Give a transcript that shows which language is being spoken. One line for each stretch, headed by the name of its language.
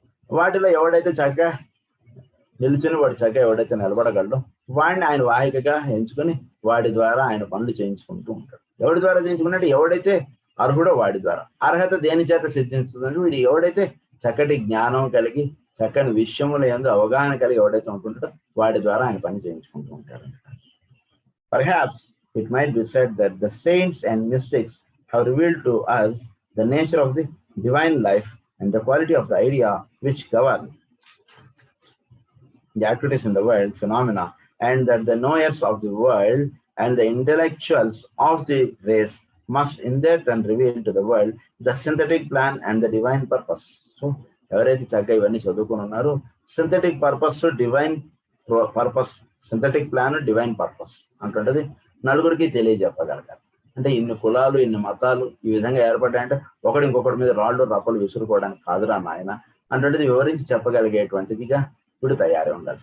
Telugu: వాటిలో ఎవడైతే చక్కగా నిల్చుని వాడు చక్కగా ఎవడైతే నిలబడగలడో వాడిని ఆయన వాహికగా ఎంచుకొని వాడి ద్వారా ఆయన పనులు చేయించుకుంటూ ఉంటాడు. ఎవడి ద్వారా చేయించుకున్నట్టు ఎవడైతే అర్హుడో వాడి ద్వారా. అర్హత దేని చేత సిద్ధిస్తుందంటే వీడు ఎవడైతే చక్కటి జ్ఞానం కలిగి చక్కని విషయముల యందు అవగాహన కలిగి ఎవడైతే ఉంటుంటాడో వాడి ద్వారా ఆయన పని చేయించుకుంటూ ఉంటాడు.
English: Perhaps it might be said that the saints and mystics have revealed to us the nature of the divine life and the quality of the idea which govern the activities in the world, phenomena, and that the knowers of the world and the intellectuals of the race must in their turn reveal to the world the synthetic plan and the divine purpose.
Telugu: So, ఎవరైతే చక్కగా ఇవన్నీ చదువుకుని ఉన్నారో synthetic purpose, divine purpose, synthetic plan, divine purpose అంటుంటది నలుగురికి తెలియజెప్పగలగాలి. అంటే ఇన్ని కులాలు, ఇన్ని మతాలు ఈ విధంగా ఏర్పడ్డాయంటే ఒకటి ఇంకొకటి మీద రాళ్ళు రప్పలు విసురుకోవడానికి కాదురా నాయన అంటుంటది వివరించి చెప్పగలిగేటువంటిదిగా ఇప్పుడు తయారై ఉండాలి.